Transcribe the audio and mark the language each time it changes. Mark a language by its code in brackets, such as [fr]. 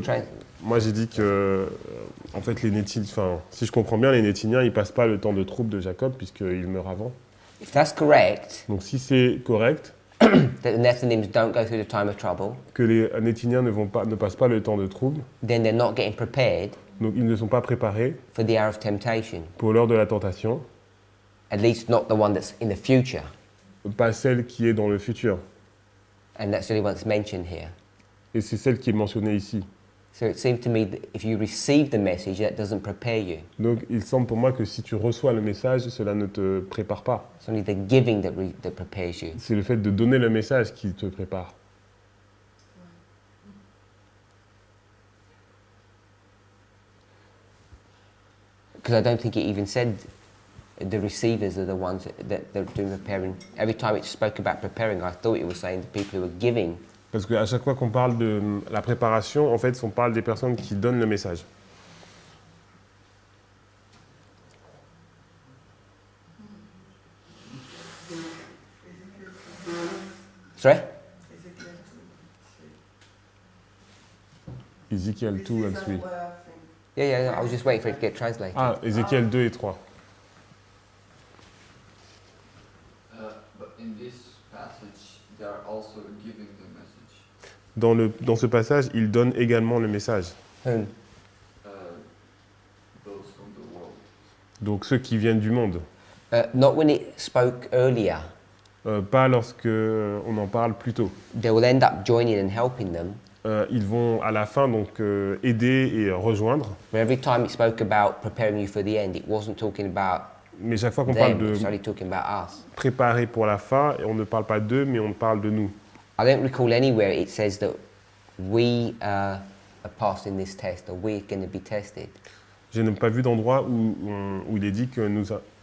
[fr] Donc, moi j'ai dit que, en fait, les Nétiniens, enfin, si je comprends bien, les Nétiniens, ils passent pas le temps de trouble de Jacob puisqu'il meurt avant. [en] If that's correct, [fr] Donc si c'est correct, [en] that the Nethinims don't go through the time of trouble, [fr] que les Nétiniens ne passent pas le temps de trouble, [en] then they're not getting prepared [fr] donc ils ne sont pas préparés [en] for the hour of temptation. [fr] pour l'heure de la tentation, [en] At least not the one that's in the future. [fr] pas celle qui est dans le futur. [en] And that's the only one that's mentioned here. [fr] Et c'est celle qui est mentionnée ici. [en] So it seems to me that if you receive the message, that doesn't prepare you. [fr] Donc il semble pour moi que si tu reçois le message, cela ne te prépare pas. [en] It's only the giving that prepares you. [fr] C'est le fait de donner le message qui te prépare. [en] Because I don't think it even said the receivers are the ones that are doing preparing. Every time it spoke about preparing, I thought it was saying the people who were giving. [fr] Parce qu'à chaque fois qu'on parle de la préparation, en fait, on parle des personnes qui donnent le message. [en] Sorry? Ézéchiel 2 and 3. Yeah, I was just waiting for it to get translated. [fr] Ah, Ézéchiel 2 et 3. [en] But in this passage, they are also giving the message. [fr] Dans ce passage, il donne également le message. [en] Whom? Those from the world. [fr] Donc ceux qui viennent du monde. [en] Not when it spoke earlier. [fr] Pas lorsque on en parle plus tôt. [en] They will end up joining and helping them. [fr] Ils vont à la fin donc aider et rejoindre. [en] But every time it spoke about preparing you for the end, it wasn't talking about [fr] Mais chaque fois qu'on parle [en] them, [fr] de [en] it's only talking about us. [fr] préparer pour la fin, on ne parle pas d'eux, mais on parle de nous. [en] I don't recall anywhere it says that we are passing this test or we're going to be tested. [fr] Je n'ai pas vu d'endroit où il est dit que nous... Ok.